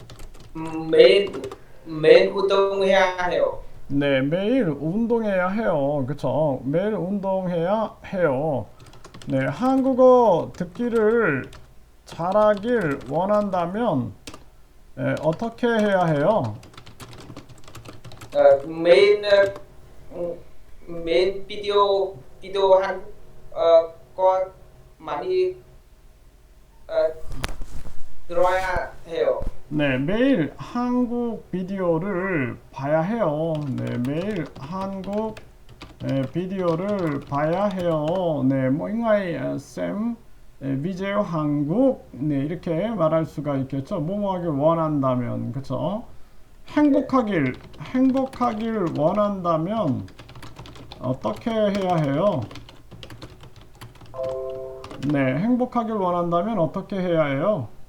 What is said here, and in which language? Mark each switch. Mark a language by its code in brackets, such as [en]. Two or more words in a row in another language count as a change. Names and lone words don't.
[ko] 매일 운동해야 해요. 네, 매일 운동해야 해요. 그쵸? 매일 운동해야 해요. 네, 한국어 듣기를 잘하길 원한다면 어떻게 해야 해요? [vi] Main main video Hàn có [ko] 많이 들어야 해요. 네, 매일 한국 비디오를 봐야 해요. 네, 매일 한국 비디오를 봐야 해요. 네, [vi] mỗi ngày xem video [ko] 한국 네, 이렇게 말할 수가 있겠죠. 뭐뭐 하길 원한다면, 그쵸? 행복하길 원한다면 어떻게 해야 해요? 네, 행복하길 원한다면 어떻게 해야 해요?